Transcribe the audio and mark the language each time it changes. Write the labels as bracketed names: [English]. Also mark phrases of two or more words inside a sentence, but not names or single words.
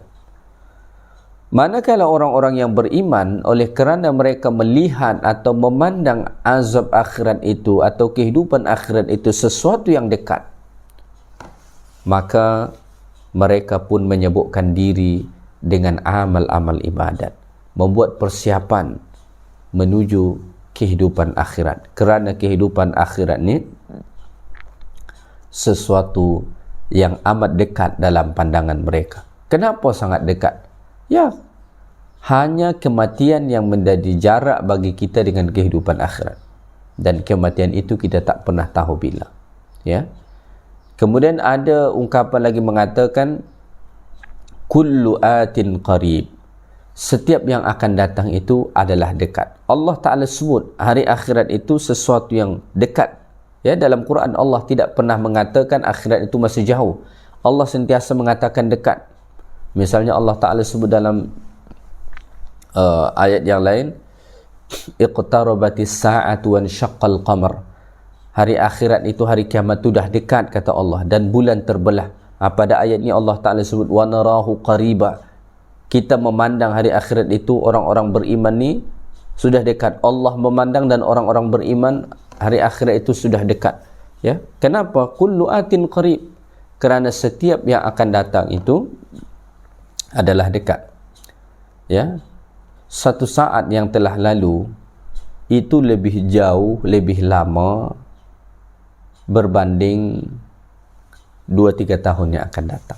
[Malay] Manakala orang-orang yang beriman, oleh kerana mereka melihat atau memandang azab akhirat itu atau kehidupan akhirat itu sesuatu yang dekat, maka mereka pun menyibukkan diri dengan amal-amal ibadat, membuat persiapan menuju kehidupan akhirat. Kerana kehidupan akhirat ni sesuatu yang amat dekat dalam pandangan mereka. Kenapa sangat dekat? Ya, hanya kematian yang menjadi jarak bagi kita dengan kehidupan akhirat, dan kematian itu kita tak pernah tahu bila. Ya. Kemudian ada ungkapan lagi mengatakan [Arabic] كل آت قريب, [Malay] setiap yang akan datang itu adalah dekat. Allah Ta'ala sebut hari akhirat itu sesuatu yang dekat. Ya, dalam Quran Allah tidak pernah mengatakan akhirat itu masih jauh. Allah sentiasa mengatakan dekat. Misalnya Allah Ta'ala sebut dalam ayat yang lain, [Arabic] اقتربت الساعة وانشق القمر. [Malay] Hari akhirat itu, hari kiamat itu dah dekat, kata Allah, dan bulan terbelah. Pada ayat ini Allah Ta'ala sebut [Arabic] ونراه قريبا. [Malay] Kita memandang hari akhirat itu, orang-orang beriman ni sudah dekat. Allah memandang dan orang-orang beriman hari akhirat itu sudah dekat. Ya, kenapa? [Arabic] كل آت قريب, [Malay] kerana setiap yang akan datang itu adalah dekat. Ya, satu saat yang telah lalu itu lebih jauh, lebih lama berbanding 2-3 tahun yang akan datang.